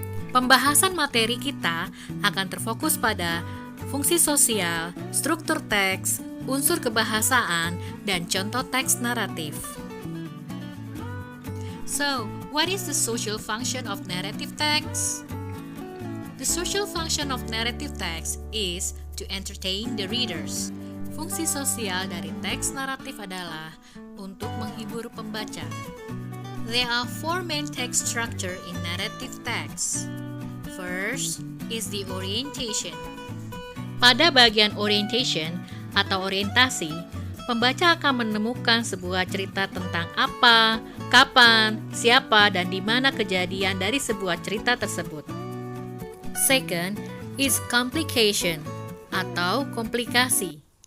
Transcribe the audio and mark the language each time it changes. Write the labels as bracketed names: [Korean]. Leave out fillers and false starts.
[Indonesian] Pembahasan materi kita akan terfokus pada fungsi sosial, struktur teks, unsur kebahasaan, dan contoh teks naratif. [English] So, what is the social function of narrative text? The social function of narrative text is to entertain the readers. [Indonesian] Fungsi sosial dari teks naratif adalah untuk menghibur pembaca. [English] There are four main text structure in narrative text. First is the orientation. [Indonesian] Pada bagian orientation atau orientasi, pembaca akan menemukan sebuah cerita tentang apa, kapan, siapa, dan di mana kejadian dari sebuah cerita tersebut. [English] Second is complication [Indonesian] atau komplikasi.